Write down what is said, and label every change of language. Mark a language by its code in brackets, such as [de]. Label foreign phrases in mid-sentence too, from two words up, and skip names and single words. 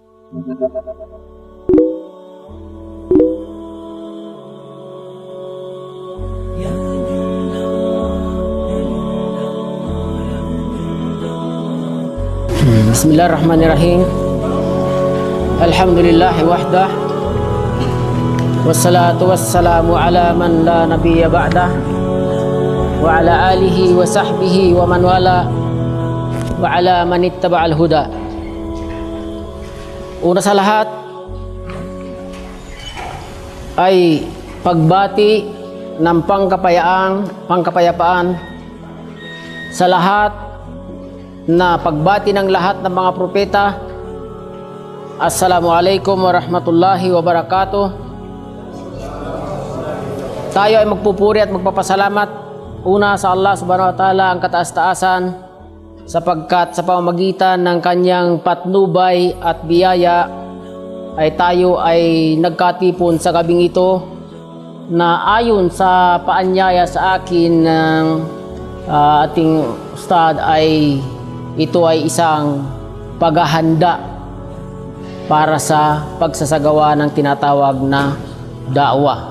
[ar] Bismillahirrahmanirrahim. الحمد لله وحده والصلاة والسلام على من لا نبي بعده. وعلى آله وصحبه ومن والى. وعلى من اتبع الهدى. [tl] Una sa lahat ay pagbati ng pangkapayapaan sa lahat na pagbati ng lahat ng mga propeta. [ar] السلام عليكم ورحمة الله وبركاته. [tl] Tayo ay magpupuri at magpapasalamat una sa Allah [ar] سبحانه وتعالى [tl] ang kataas-taasan, sapagkat sa pamamagitan ng kanyang patnubay at biyaya ay tayo ay nagkatipon sa gabing ito na ayon sa paanyaya sa akin ng ating ustad ay ito ay isang paghahanda para sa pagsasagawa ng tinatawag na da'wah.